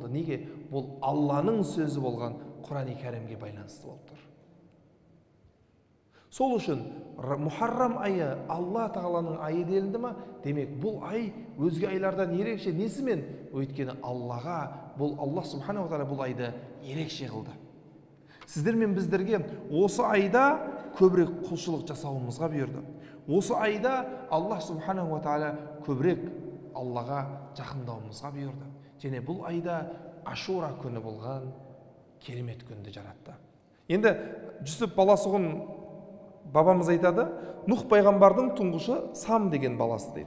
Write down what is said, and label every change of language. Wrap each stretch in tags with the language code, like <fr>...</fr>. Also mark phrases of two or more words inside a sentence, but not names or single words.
<kk>Неге? Бұл Алланың сөзі болған Құран-и Кәрімге байланысты болып тұр. Сол үшін Мухаррам айы Алла тағаланың айы делінді ма? Демек, бұл ай өзге айлардан ерекше несімен? Өйткені Аллаға, бұл</kk> <ar>الله سبحانه وتعالى</ar> <kk>бұл айды ерекше қылды. Сіздер мен біздерге осы айда көбірек құлшылық жасауымызға бұйырды. Осы айда</kk> <ar>الله سبحانه وتعالى</ar> <kk>көбірек Аллаға жақындауымызға бұйырды. Және бұл айда Ашура күні болған керемет күнді жаратты. Енді Жүсіп баласығын бабамыз айтады, Нұх пайғамбардың тұңғышы Сам деген баласы дейді.</kk>